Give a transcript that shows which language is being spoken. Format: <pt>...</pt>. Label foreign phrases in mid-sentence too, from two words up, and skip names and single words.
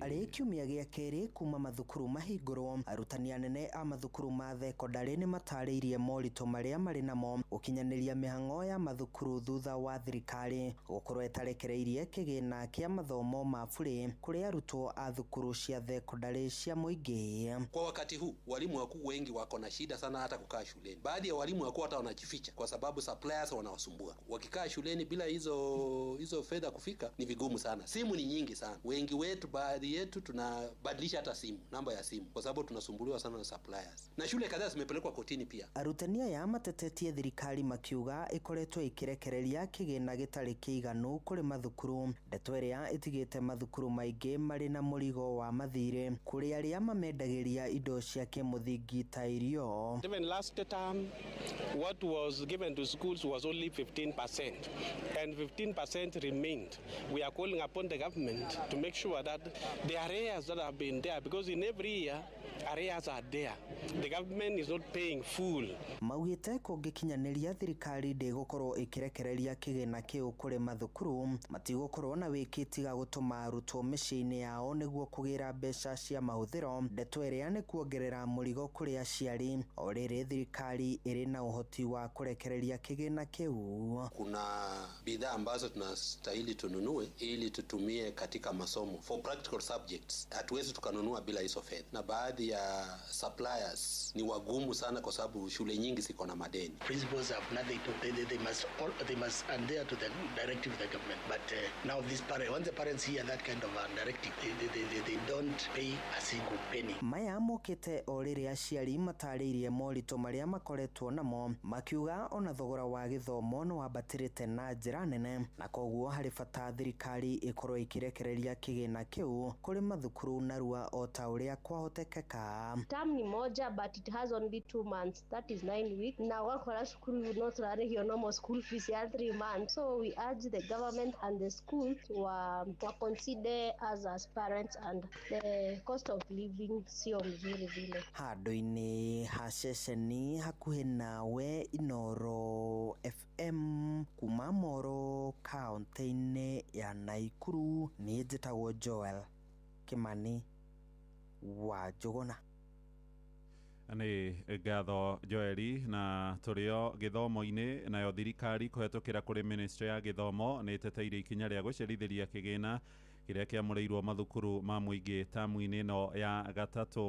<ki>Arĩ kiumia gĩa kerĩ kuma mathukuru mahingũrwo, arutani anene a mathukuru ma thekondarĩ nĩ matarĩirie moritũ marĩa marĩ namo gũkinyanĩria mĩhang'o ya mathukuru thutha wa thirikari gũkorwo ĩtarekereirie kĩgĩna kĩa mathomo ma bure kũrĩ arutwo a thukuru cia thekondarĩ cia mũingĩ.</ki> <sw>Kwa wakati huu walimu wakuu wengi wako na shida sana hata kukaa shuleni. Baadhi ya walimu wakuu hata wanajificha kwa sababu suppliers wanawasumbua. Wakikaa shuleni bila hizo fedha kufika ni vigumu sana. Simu ni nyingi sana. Wengi wetu, baadhi yetu tunabadilisha hata simu, namba ya simu kwa sababu tunasumbuliwa sana na suppliers. Na shule kadhaa zimepelekwa kotini pia.</sw> <ki>Arutani aya matetetie thirikari makiuga ikoretwo ikirekereria kĩgĩna gĩtarĩ kĩiganu kũrĩ mathukuru. Ndeto ĩrĩa ĩtigĩte mathukuru maingĩ marĩ na mũrigo wa mathirĩ kũrĩ arĩa mamendagĩria indo cia kĩmũthingi ta irio.</ki> <en>Even last term what was given to schools was only 15% and 15% remained. We are calling upon the government to make sure that the arrears that have been there, because in every year arrears are there. The government is not paying full.</en> <ki>Maugite kungikinyaniria thirikari ndigukorwo ikirekereria kigina kiu kuri mathukuru matigukorwo na wikitiga gutuma arutwo miciini yao niguo kugira mbeca cia mahuthiro ndeto iria ni kuongerera murigo kuri aciari o riri thirikari iri na uhoti wa kurekereria kigina kiu.</ki> <sw>Kuna bidhaa ambazo tunastahili tununue ili tutumie katika masomo</sw> <en>for practical subjects.</en> <sw>Hatuwezi tukanunua bila hizo fedha, na baadhi ya suppliers ni wagumu sana kwa sababu shule nyingi ziko na madeni.</sw> <en>Principals have nothing to pay. They must adhere to the directive of the government. But now these parents, once the parents hear that kind of directive, they don't pay a single penny.</en> <ki>Maya mokete o riri aciari matariirie morito maria makoretwo namo makiuga ona thogora wa githomo no wabatirite na njira nene na koguo hari bata thirikari ikorwo ikirekereria kigina kiu kuri mathukuru narua o ta uria kwahotekeka.</ki> <en>Term</en> <sw>ni moja</sw> <en>but it has only 2 months, that is 9 weeks.</en> <ki>Na wakora skulu</ki> <en>will not rarehio normal school fees ya 3 months. So we urge the government and the school to consider us as parents, and the cost of living</en> <sw>sio mzuri vile.</sw> <ki>Handu-ini ha ceceni hakuhi nawe Inoro FM kuma Moro kaunti-ini ya Naikuru. Ni njitagwo Joel Kimani wa Jogona. Ni ngatho Joeli, na turio githomo-ini nayo thirikari kuhetukira kuri ministry ya githomo ni teteire ikinya ria gucerithiria kigina kiria kiamureirwo mathukuru ma muingi tamu-ini no ya gatatu.</ki>